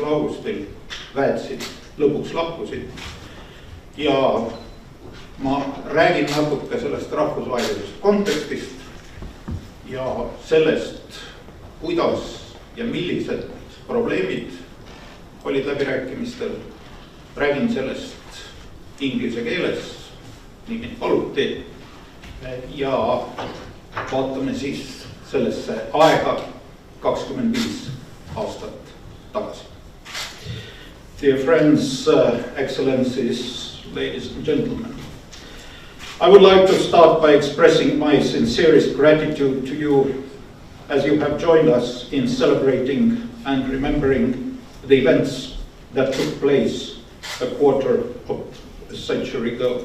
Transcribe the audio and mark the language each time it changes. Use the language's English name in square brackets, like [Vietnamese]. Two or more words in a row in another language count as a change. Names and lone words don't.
[Estonian] augustil väed lõpuks lahkusid. Ja ma räägin natuke sellest rahvusvahelisest kontekstist ja sellest, kuidas ja millised probleemid olid läbirääkimistel. Räägin sellest inglise keeles, nii mind paluti, ja vaatame siis sellesse aega 25 aastat tagasi. [English] Dear friends, excellencies, ladies and gentlemen, I would like to start by expressing my sincerest gratitude to you as you have joined us in celebrating and remembering the events that took place a quarter of a century ago.